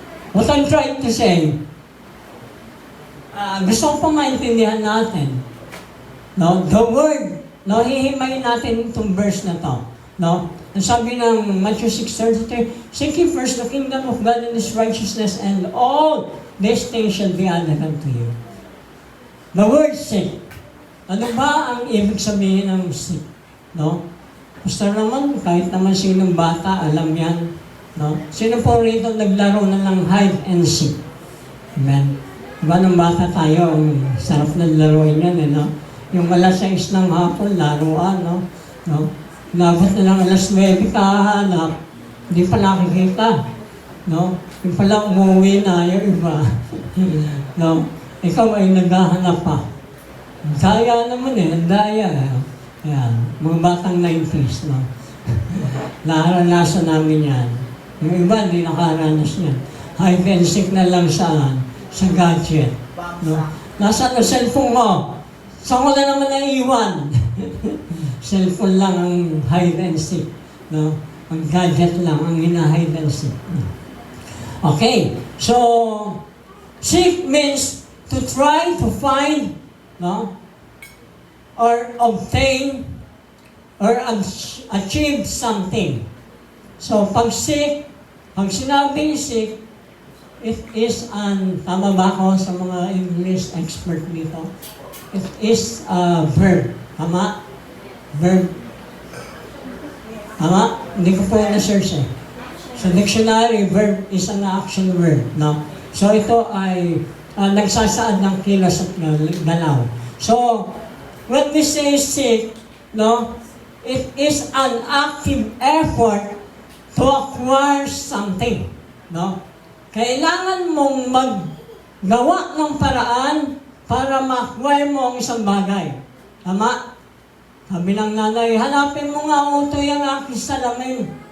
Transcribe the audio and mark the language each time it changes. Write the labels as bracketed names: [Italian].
[English] What I'm trying to say, [Filipino] gusto ko pong maintindihan natin, no? The word, no? Hihimayin natin itong verse na to, no? Ang sabi ng [English] Matthew 6:33, seek ye first the kingdom of God and His righteousness, and all these things shall be added unto you. The word seek. [Filipino] Ano ba ang ibig sabihin ng seek? No? Basta naman, kahit naman sinong bata, alam yan. No? Sino po rito naglaro na ng hide and seek? Amen? Diba nung bata tayo, ang sarap na laruin yan, no? Yung alas 6 ng hapon, laruan, no? No? Nabot na lang alas 9, kahanap, hindi pa nakikita. No? Yung pala umuwi na, yung iba. No? Ikaw ay naghahanap pa. Daya naman ang daya. Yan, mga batang 90s, no? Naranasan namin yan. Yung iba, hindi nakaranas yan. Hide and seek na lang saan? Sa gadget. No? Nasaan ang cellphone mo? Saan ko na naman naiiwan? Cellphone lang ang hide and seek. No? Ang gadget lang ang hina-hide and seek. [English] Okay, so seek means to try to find, no? Or obtain or achieve something. [Filipino] So pag seek, pag sinabing seek, it is tama ba ako sa mga English expert dito? [English] It is a verb. Tama? Verb. Tama? [Filipino] Hindi ko po na-search eh. [English] Sa dictionary, verb is an action word. [Filipino] No? So ito ay nagsasaad ng kilos at galaw. [English] So, when we say seek, no, it is an active effort to acquire something. [Filipino] No? Kailangan mong maggawa ng paraan para ma-acquire mo ang isang bagay. Tama? Sabi ng nanay, hanapin mo nga utoy ang aking salamin.